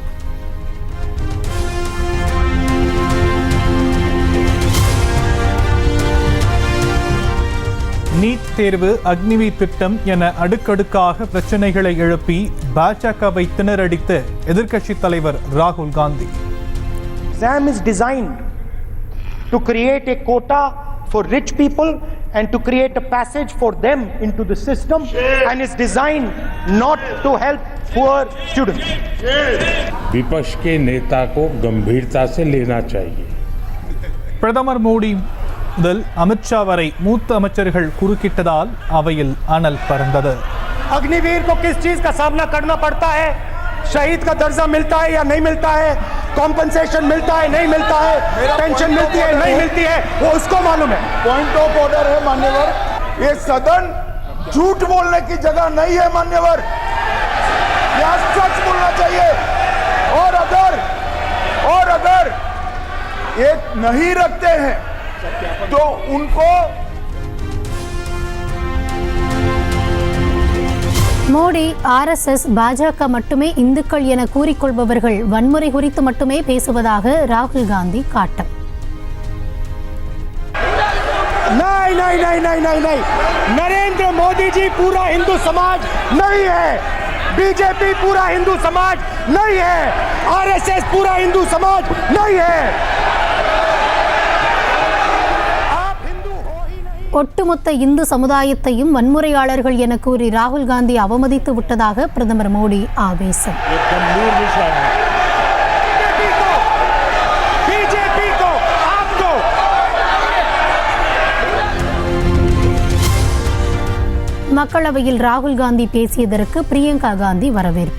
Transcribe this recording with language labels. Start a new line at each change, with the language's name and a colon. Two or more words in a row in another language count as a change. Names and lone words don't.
Tamil: நீட் தேர்வு, அக்னிவீர் திட்டம் என அடுக்கடுக்காக பிரச்சனைகளை எழுப்பி பாஜகவை திணறடித்த எதிர்க்கட்சித் தலைவர் ராகுல் காந்தி.
English: Exam is designed to create a quota for rich people and to create a passage for them into the system and is designed not to help poor students.
Hindi: विपक्ष के नेता को गंभीरता से लेना चाहिए.
Tamil: பிரதமர் மோடி முதல் அமித்ஷா வரை மூத்த அமைச்சர்கள் குறுக்கிட்டதால் அவையில் அனல் பறந்தது.
Hindi: अग्निवीर को किस चीज का सामना करना पड़ता है? शहीद का दर्जा मिलता है या नहीं मिलता है? कॉम्पनसेशन मिलता है नहीं मिलता है? पेंशन मिलती है नहीं मिलती है? वो उसको मालूम है.
English: point of order
Hindi: है मान्यवर. ये सदन झूठ बोलने की जगह नहीं है मान्यवर. यहाँ सच बोलना चाहिए. और अगर ये नहीं रखते हैं तो उनको
Tamil: மோடி, ஆர்எஸ்எஸ், பாஜக மட்டுமே இந்துக்கள் என கூறிக்கொள்பவர்கள் வன்முறை குறித்து மட்டுமே பேசுவதாக ராகுல் காந்தி காட்டம்.
Hindi: नहीं नहीं नहीं नहीं नहीं नहीं नरेंद्र मोदी जी पूरा हिंदू समाज नहीं है. बीजेपी पूरा हिंदू समाज नहीं है. आरएसएस पूरा हिंदू समाज नहीं है.
Tamil: ஒட்டுமொத்த இந்து சமுதாயத்தையும் வன்முறையாளர்கள் என கூறி ராகுல் காந்தி அவமதித்து விட்டதாக பிரதமர் மோடி ஆவேசம். மக்களவையில் ராகுல் காந்தி பேசியதற்கு பிரியங்கா காந்தி வரவேற்பு.